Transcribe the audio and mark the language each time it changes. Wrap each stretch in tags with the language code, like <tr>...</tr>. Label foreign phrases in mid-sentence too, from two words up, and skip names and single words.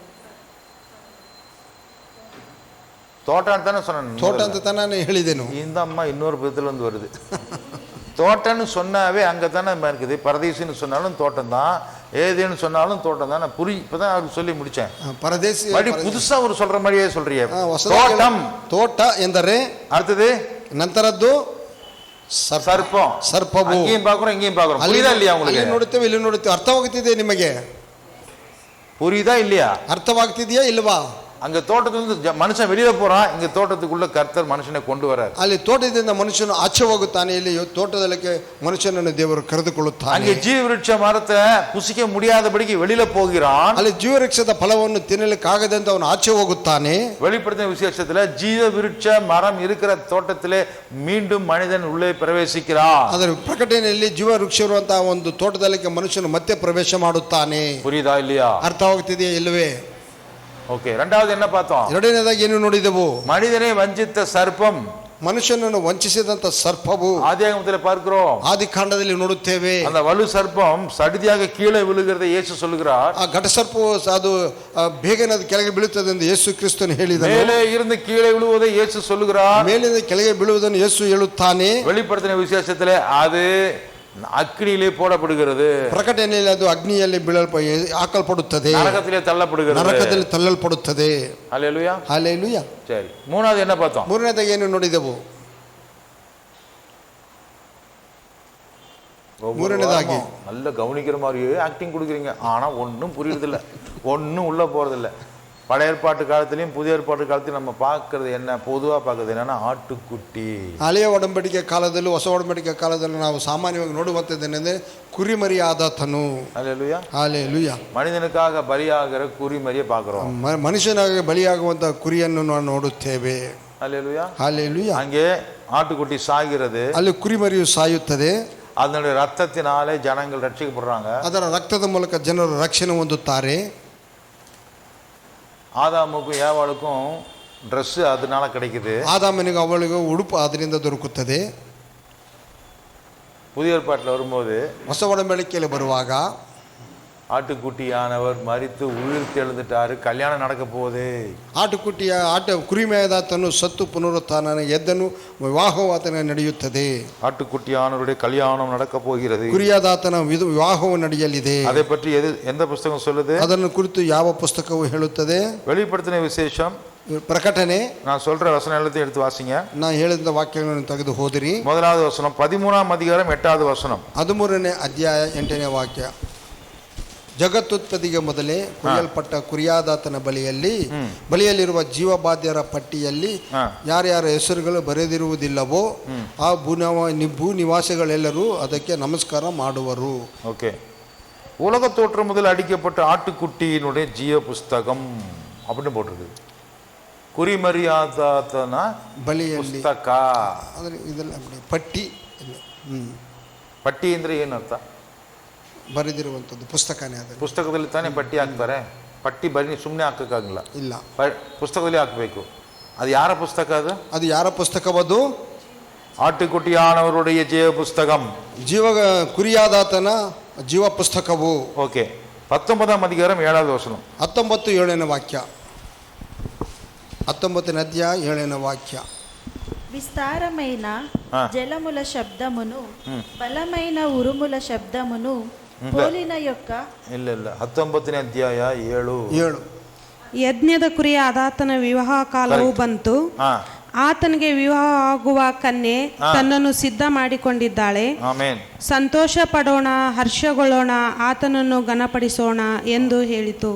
<ta>தோட்டம் தானே சொன்னேன்.</ta> <kn>ತೋಟ ಅಂತ ತಾನೇ ಹೇಳಿದೆನು.</kn> <ta>இந்த அம்மா இன்னொரு விதத்துல இருந்து வருது. தோட்டம்னு சொன்னாவே அங்கே தானே இருக்குது. பரதேசின்னு சொன்னாலும் தோட்டம் தான், ஏதேன்னு சொன்னாலும் தோட்டம் தான். நான் இப்பதான் அவருக்கு சொல்லி முடிச்சேன். பரதேசி புதுசா ஒரு சொல்ற மாதிரியே சொல்றிய. தோட்டம்,</ta> <kn>ತೋಟ ಎಂದರೆ</kn> <ta>அடுத்தது</ta> <kn>ನಂತರದ್ದು</kn> <ta>ಸರ್ಪம்.</ta> <kn>ಸರ್ಪವು</kn> <ta>இங்கேயும் பார்க்குறோம், இங்கேயும் பார்க்குறோம். புரியுதா இல்லையா உங்களுக்கு?</ta> <kn>ಅಲ್ಲಿ ನೋಡುತ್ತೇವೆ, ಇಲ್ಲಿ ನೋಡುತ್ತೇವೆ. ಅರ್ಥವಾಗುತ್ತಿದೆ ನಿಮಗೆ?</kn> <ta>புரியுதா இல்லையா?</ta> <kn>ಅರ್ಥವಾಗ್ತಿದೆಯಾ ಇಲ್ವಾ?</kn> <ta>அங்க தோட்டத்திலிருந்து மனுஷன் வெளியில போறான், இங்க தோட்டத்துக்குள்ள கர்த்தர் மனுஷனை கொண்டு வரார்.</ta> <kn>ಅಲ್ಲಿ ತೋಟದಿಂದ ಮನುಷ್ಯನು ಆಚೆ ಹೋಗುತ್ತಾನೆ, ಇಲ್ಲಿ ತೋಟದೊಳಗೆ ಮನುಷ್ಯನನ್ನು ದೇವರು ಕರೆದುಕೊಳ್ಳುತ್ತಾನೆ.</kn> <ta>அங்கே ஜீவவிருட்ச மரத்தை புசிக்க முடியாதபடிக்கு வெளியில போகிறான்.</ta> <kn>ಅಲ್ಲಿ ಜೀವವೃಕ್ಷದ ಫಲವನ್ನು ತಿನ್ನಲಿಕ್ಕಾಗದಂತೆ ಅವನು ಆಚೆ ಹೋಗುತ್ತಾನೆ.</kn> <ta>வெளிப்படுத்தின விசேஷத்துல ஜீவவிருட்ச மரம் இருக்கிற தோட்டத்திலே மீண்டும் மனிதன் உள்ளே பிரவேசிக்கிறான்.</ta> <kn>ಅದರ ಪ್ರಕಟಣೆಯಲ್ಲಿ ಜೀವವೃಕ್ಷ ಇರುವಂತಹ ಒಂದು ತೋಟದೊಳಗೆ ಮನುಷ್ಯನು ಮತ್ತೆ ಪ್ರವೇಶ ಮಾಡುತ್ತಾನೆ.</kn> <ta>புரியுதா இல்லையா?</ta> <kn>ಅರ್ಥವಾಗುತ್ತಿದೆಯಾ ಇಲ್ಲವೇ?</kn> <ta>ஓகே. ரெண்டாவது என்ன பார்த்தோம்?</ta> <kn>ಎರಡನೇದಾಗಿ ಏನು ನೋಡಿದೆವು?</kn> <ta>மனிதனை வஞ்சித்த சர்ப்பம்,</ta> <kn>ಮನುಷ್ಯನನ್ನು ವಂಚಿಸಿದಂತ ಸರ್ಪವು</kn> <ta>ஆதியாகமத்தில் பார்க்கிறோம்.</ta> <kn>ಆದಿಕಾಂಡದಲ್ಲಿ ನೋಡುತ್ತೇವೆ.</kn> <ta>அந்த வலு சர்ப்பம் சடிதியாக கீழே விழுகிறதை இயேசு சொல்லுகிறார்.</ta> <kn>ಆ ಘಟ ಸರ್ಪವು ಅದು ಬೇಗನೆ ಅದು ಕೆಳಗೆ ಬೀಳುತ್ತದೆ ಎಂದು ಯೇಸು ಕ್ರಿಸ್ತನು ಹೇಳಿದನು.</kn> <ta>மேலே இருந்து கீழே விழுவதை இயேசு சொல்லுகிறார்.</ta> <kn>ಮೇಲಿಂದ ಕೆಳಗೆ ಬೀಳುವುದನ್ನು ಯೇಸು ಹೇಳುತ್ತಾನೆ.</kn> <ta>வெளிப்படுத்தின விசேஷத்திலே அது அக்னியிலே போடப்படுகிறது.</ta> <kn>ಪ್ರಕಟಣೆಯಲ್ಲಿ ಅದು ಅಗ್ನಿಯಲ್ಲಿ ಹಾಕಲ್ಪಡುತ್ತದೆ,</kn> <ta>நரகத்திலே தள்ளப்படுகிறது,</ta> <kn>ನರಕದಲ್ಲಿ ತಳ್ಳಲ್ಪಡುತ್ತದೆ.</kn> <ta>ஹல்லேலூயா, ஹல்லேலூயா. சரி, மூணாவது என்ன பார்த்தோம்?</ta> <kn>ಮೂರನೇದಾಗಿ ಏನು ನೋಡಿದೆವು? ಮೂರನೇದಾಗಿ</kn> <ta>நல்ல கவனிக்கிற மாதிரியே ஆக்டிங் கொடுக்குறீங்க, ஆனா ஒன்றும் புரியுறதில்ல, ஒன்றும் உள்ள போறதில்ல. பழைய ஏற்பாட்டு காலத்திலையும் புதிய ஏற்பாட்டு காலத்திலையும் நம்ம பார்க்கறது என்ன, பொதுவாக பார்க்கறது என்னன்னா ஆட்டுக்குட்டி.</ta> <kn>ಹಳೆಯ ಒಡಂಬಡಿಕೆ ಕಾಲದಲ್ಲೂ ಹೊಸ ಒಡಂಬಡಿಕೆ ಕಾಲದಲ್ಲೂ ನಾವು ಸಾಮಾನ್ಯವಾಗಿ ನೋಡುವಂಥದ್ದೇನೆಂದರೆ ಕುರಿಮರಿಯಾದಾತನು.</kn> <ta>ஹல்லேலூயா, ஹல்லேலூயா. மனிதனுக்காக பலியாகிற ಕುರಿಮರಿயை பார்க்கிறோம்.</ta> <kn>ಮನುಷ್ಯನಾಗಿ ಬಲಿಯಾಗುವಂಥ ಕುರಿಯನ್ನು ನಾವು ನೋಡುತ್ತೇವೆ.</kn> <ta>ஹல்லேலூயா, ஹல்லேலூயா. அங்கே ஆட்டுக்குட்டி சாகிறது,</ta> <kn>ಅಲ್ಲಿ ಕುರಿಮರಿಯು ಸಾಯುತ್ತದೆ,</kn> <ta>அதனுடைய ரத்தத்தினாலே ஜனங்கள் ரட்சிக்கப்படுறாங்க,</ta> <kn>ಅದರ ರಕ್ತದ ಮೂಲಕ ಜನರು ರಕ್ಷಣೆ ಹೊಂದುತ್ತಾರೆ.</kn> <ta>ஆதாமுக்கும் ஏவாளுக்கும் ட்ரெஸ் அதனால கிடைக்குது,</ta> <kn>ಆದಾಮನಿಗೂ ಅವಳಿಗೂ ಉಡುಪು ಅದರಿಂದ ದೊರಕುತ್ತದೆ.</kn> <ta>புதிய ஏற்பாட்டில் வரும்போது</ta> <kn>ಹೊಸ ಒಡಂಬಡಿಕೆಯಲ್ಲಿ ಬರುವಾಗ</kn> <ta>ஆட்டுக்குட்டியானவர் மரித்து உயிர்த்து எழுந்துட்டாரு, கல்யாணம் நடக்க போகுது.</ta> <kn>ಆಟುಕುಟ್ಟಿಯ ಕುರಿಮೇದಾತನು ಸತ್ತು ಪುನರುತ್ಥಾನ ಎದ್ದನು, ವಿವಾಹವು ಆತನ ನಡೆಯುತ್ತದೆ.</kn> <ta>ஆட்டுக்குட்டியானவருடைய கல்யாணம் நடக்க போகிறது.</ta> <kn>ಕುರಿಯಾದಾತನ ವಿವಾಹವು ನಡೆಯಲಿದೆ.</kn> <ta>அதை பற்றி எந்த புஸ்தகம் சொல்லுது?</ta> <kn>ಅದನ್ನು ಕುರಿತು ಯಾವ ಪುಸ್ತಕವು ಹೇಳುತ್ತದೆ?</kn> <ta>வெளிப்படுத்தின விசேஷம்</ta> <kn>ಪ್ರಕಟಣೆ.</kn> <ta>நான் சொல்ற வசனம் எல்லாத்தையும் எடுத்து வாசிங்க.</ta> <kn>ನಾನು ಹೇಳಿದ ವಾಕ್ಯಗಳನ್ನು ತೆಗೆದು ಹೋದಿರಿ.</kn> <ta>முதலாவது வசனம் 13ஆம் அதிகாரம் 8வது வசனம்.</ta> <kn>13ನೇ ಅಧ್ಯಾಯ 8ನೇ ವಾಕ್ಯ. ಜಗತ್ತುತ್ಪತ್ತಿಗೆ ಮೊದಲೇ ಕೊಯ್ಯಲ್ಪಟ್ಟ ಕುರಿಯಾದಾತನ ಬಳಿಯಲ್ಲಿರುವ ಜೀವಬಾಧ್ಯರ ಪಟ್ಟಿಯಲ್ಲಿ ಯಾರ್ಯಾರ ಹೆಸರುಗಳು ಬರೆದಿರುವುದಿಲ್ಲವೋ ಆ ಭೂ ನಿವಾಸಿಗಳೆಲ್ಲರೂ ಅದಕ್ಕೆ ನಮಸ್ಕಾರ ಮಾಡುವರು.</kn> <ta>ஓகே, உலக தோற்றம் முதல் அடிக்கப்பட்ட ஆட்டுக்குட்டியினுடைய ஜீவ புஸ்தகம் அப்படின்னு போட்டிருக்கு.</ta> <kn>ಕುರಿಮರಿಯಾದಾತನ ಬಳಿಯಲ್ಲಿ ಪುಸ್ತಕ ಅಂದ್ರೆ ಇದೆಲ್ಲ ಪಟ್ಟಿ. ಪಟ್ಟಿ ಅಂದ್ರೆ ಏನರ್ಥ? ಬರೆದಿರುವಂಥದ್ದು ಪುಸ್ತಕನೇ. ಅದು ಪುಸ್ತಕದಲ್ಲಿ ತಾನೇ ಪಟ್ಟಿ ಹಾಕ್ತಾರೆ. ಪಟ್ಟಿ ಬರೀ ಸುಮ್ಮನೆ ಹಾಕಕ್ಕಾಗಲ್ಲ, ಇಲ್ಲ, ಪುಸ್ತಕದಲ್ಲಿ ಹಾಕಬೇಕು. ಅದು ಯಾರ ಪುಸ್ತಕ? ಅದು ಯಾರ ಪುಸ್ತಕವದು?</kn> <ta>ஆட்டுக்குட்டியானவருடைய ஜீவ புஸ்தகம்,</ta> <kn>ಕುರಿಯಾದಾತನ ಜೀವ ಪುಸ್ತಕವು.</kn> <ta>ಓಕೆ, 19ಆம் அதிகாரம் 7வது வசனம்.</ta> <kn>19 7ನೇ ವಾಕ್ಯ. 19ನೇ అధ్యాయ 7ನೇ వాక్య.</kn> <te>విస్తారమైన జలముల శబ్దమును బలమైన ఉరుముల శబ్దమును పోలిన యొక్క</te> <kn>ಇಲ್ಲ 19ನೇ ಅಧ್ಯಾಯ 7. ಯಜ್ಞದ ಕುರಿಯ ಆದಾತನ ವಿವಾಹ ಕಾಲವು ಬಂತು. ಆತನಿಗೆ ವಿವಾಹ ಆಗುವ ಕನ್ಯೆ ತನ್ನನ್ನು ಸಿದ್ಧ ಮಾಡಿಕೊಂಡಿದ್ದಾಳೆ. ಸಂತೋಷ ಪಡೋಣ, ಹರ್ಷಗೊಳ್ಳೋಣ, ಆತನನ್ನು ಘನಪಡಿಸೋಣ ಎಂದು ಹೇಳಿತು.</kn>